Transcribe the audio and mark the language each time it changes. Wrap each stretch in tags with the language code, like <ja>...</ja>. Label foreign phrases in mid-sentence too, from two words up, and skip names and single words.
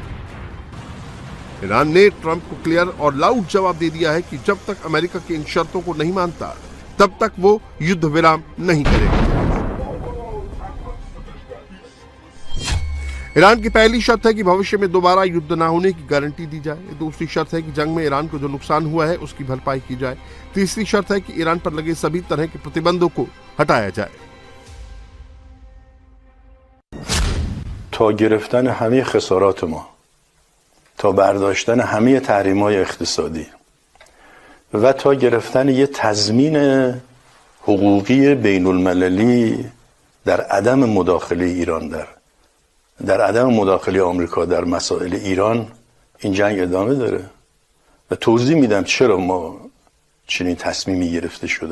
<hi>ईरान ने ट्रंप को क्लियर और लाउड जवाब दे दिया है कि जब तक अमेरिका की इन शर्तों को नहीं मानता तब तक वो युद्ध विराम नहीं करेगा। ईरान की पहली शर्त है कि भविष्य में दोबारा युद्ध न होने की गारंटी दी जाए। दूसरी शर्त है कि जंग में ईरान को जो नुकसान हुआ है उसकी भरपाई की जाए। तीसरी शर्त है कि ईरान पर लगे सभी तरह के प्रतिबंधों को हटाया जाए।</hi> <fa>تا گرفتن همه خسارات ما، تا برداشتن همه تحریم‌های اقتصادی و تا گرفتن یه تضمین حقوقی بین المللی در عدم مداخله ایران در عدم مداخله آمریکا در مسائل ایران این جنگ ادامه داره و توضیح میدم چرا ما چنین تصمیمی گرفته شده.</fa>